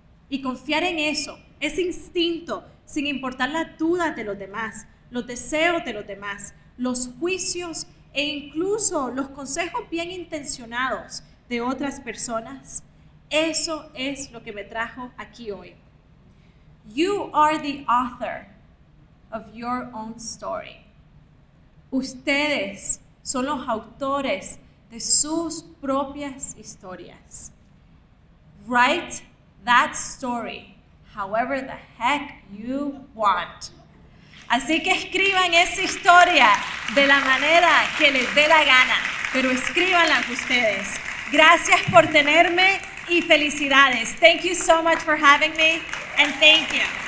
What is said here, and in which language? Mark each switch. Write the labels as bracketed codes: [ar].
[es] Y confiar en eso, ese instinto, sin importar las dudas de los demás, los deseos de los demás, los juicios e incluso los consejos bien intencionados de otras personas, eso es lo que me trajo aquí hoy. [en] You are the author of your own story. [es] Ustedes son los autores de sus propias historias. [en] Write that story however the heck you want. [es] Así que escriban esa historia de la manera que les dé la gana, pero escríbanla ustedes. Gracias por tenerme y felicidades. [en] Thank you so much for having me, and thank you.